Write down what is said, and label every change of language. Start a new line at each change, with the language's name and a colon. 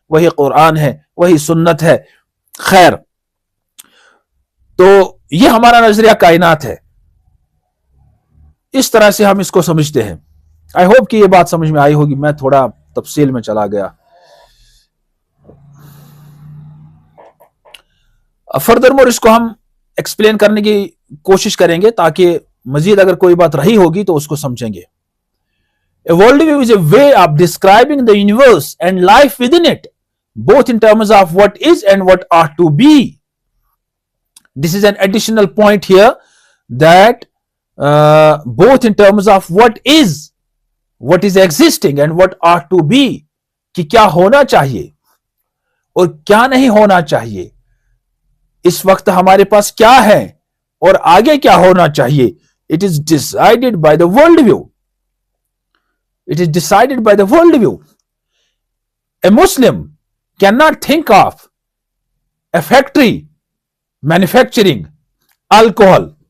Hindi: वही कुरान है, वही सुन्नत है। खैर, तो ये हमारा नजरिया कायनात है, इस तरह से हम इसको समझते हैं। आई होप कि ये बात समझ में आई होगी, मैं थोड़ा तफसील में चला गया। फर्दर मोर इसको हम एक्सप्लेन करने की कोशिश करेंगे, ताकि मजीद अगर कोई बात रही होगी तो उसको समझेंगे।
English: A worldview is a way of describing the universe and life within it, both in terms of what is and what ought to be. This is an additional point here, that both in terms of what is existing and what ought to be,
Hindi: कि क्या होना चाहिए और क्या नहीं होना चाहिए, इस वक्त हमारे पास क्या है और आगे क्या होना चाहिए।
English: It is decided by the worldview. It is decided by the worldview. A Muslim cannot think of a factory manufacturing alcohol.